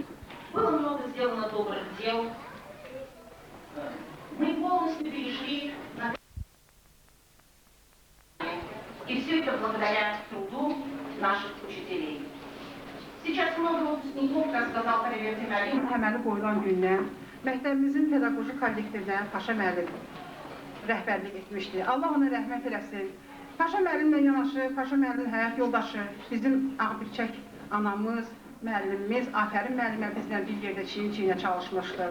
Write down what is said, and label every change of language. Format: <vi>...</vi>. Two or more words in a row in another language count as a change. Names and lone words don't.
<ru>Было много сделано добрых дел. Мы полностью перешли на... И все это благодаря труду наших учителей. Сейчас много выпускников, как сказал Карибер Темелин.</ru> <az>Təməli qoyulan gündən məktəbimizin pedaqoji kollektivinə Paşa müəllim rəhbərlik etmişdi. Allah ona rəhmət eləsin. Paşa müəllimlə yanaşı, Paşa müəllimin həyat yoldaşı, bizim Ağbirçək anamız, müəllimimiz, Afərin müəllimə bizlə bir yerdə çiyin-çiyinə çalışmışdır.</az>